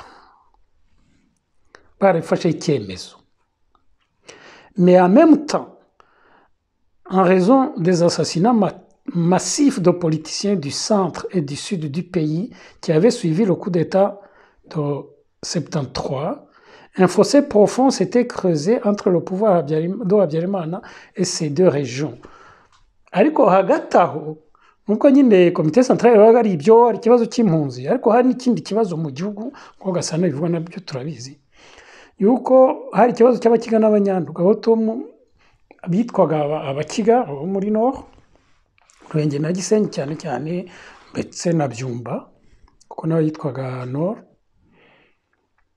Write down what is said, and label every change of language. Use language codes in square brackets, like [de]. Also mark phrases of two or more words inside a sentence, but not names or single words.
[rw] Barifashe icyemezo. [fr] Mais en même temps, en raison des assassinats massifs de politiciens du centre et du sud du pays qui avaient suivi le coup d'État de 73, un fossé profond s'était creusé entre le pouvoir de Habyarimana et ces deux régions. [rw] Ariko hagati aho nuko nyine komite centrale yabaga ari ibyo ari ikibazo cy'impunzi, ariko hari n'ikindi kibazo mu gihugu ko Gasana bivuga nabyo turabizi yuko hari ikibazo cy'abakiga n'abanyanduga aho bitwaga abakiga bo muri Nord, Ruhengeri na Gisenyi cyane cyane ndetse na Byumba kuko nayo yitwaga Nord.